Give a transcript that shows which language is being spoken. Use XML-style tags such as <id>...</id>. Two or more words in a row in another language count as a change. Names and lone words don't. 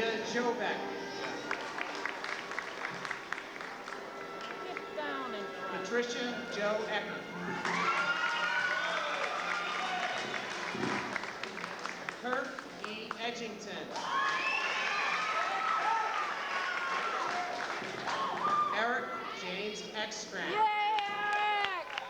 <en>Jobeck. Get down and cry. Patricia Jo Ecker. Kirk E. Edgington. Eric James Ekstrand. Yay, Eric!</en>